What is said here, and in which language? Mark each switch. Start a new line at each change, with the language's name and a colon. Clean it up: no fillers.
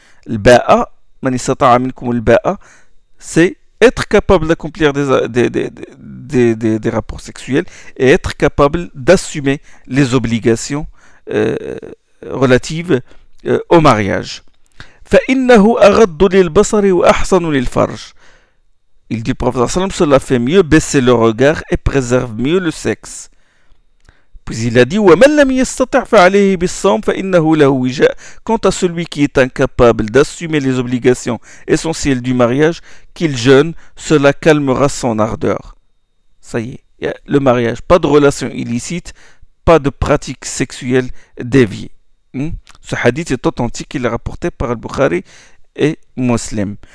Arabic: Al-ba'a, man istata'a minkum al-ba'a,
French: c'est être capable d'accomplir des rapports sexuels et être capable d'assumer les obligations relatives au mariage.
Arabic: Fa'innahu aradd lil-basari wa ahsan lil-farj.
French: Il dit le prophète sallallahu alayhi wa sallam, cela fait mieux baisser le regard et préserve mieux le sexe. Puis il a dit,
Arabic: وَمَنْ لَمْ يَسْتَطِعْ فَعَلَيْهِ بِالصَّوْمِ فَإِنَّهُ لَهُ وِجَاءَ.
French: Quant à celui qui est incapable d'assumer les obligations essentielles du mariage, qu'il jeûne, cela calmera son ardeur. Ça y est, le mariage, pas de relations illicites, pas de pratiques sexuelles déviées. Ce hadith est authentique, il est rapporté par Al-Bukhari et Muslim.